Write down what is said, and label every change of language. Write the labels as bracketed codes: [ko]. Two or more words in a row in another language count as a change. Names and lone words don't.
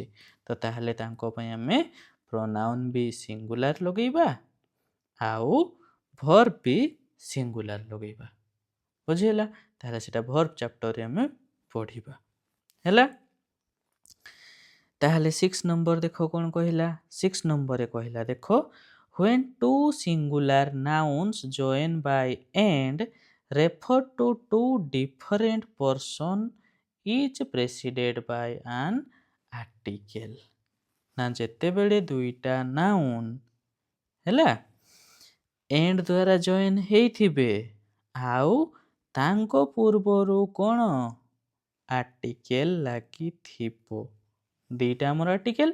[or] ତ ତାହେଲେ ତାଙ୍କ ପାଇଁ ଆମେ ପ୍ରୋନାଉନ୍ ବି ସିଙ୍ଗୁଲାର ଲଗେଇବା, ଆଉ ଭର୍ବ ବି ସିଙ୍ଗୁଲାର ଲଗେଇବା। ବୁଝିହେଲା? ତାହେଲେ ସେଟା ଭର୍ବ ଚାପ୍ଟରରେ ଆମେ ପଢ଼ିବା ହେଲା। ତାହେଲେ 6 ନମ୍ବର ଦେଖ କ'ଣ କହିଲା। 6 ନମ୍ବରରେ କହିଲା ଦେଖ, [en] when two singular nouns join by and refer to two different person each preceded by an article। [or] ନା ଯେତେବେଳେ ଦୁଇଟା ନାଉନ୍ ହେଲା ଏଣ୍ଡ ଦ୍ୱାରା ଜଏନ୍ ହେଇଥିବେ, ଆଉ ତାଙ୍କ ପୂର୍ବରୁ କ'ଣ ଆର୍ଟିକେଲ ଲାଗିଥିବ। ଦୁଇଟା ଆମର ଆର୍ଟିକେଲ।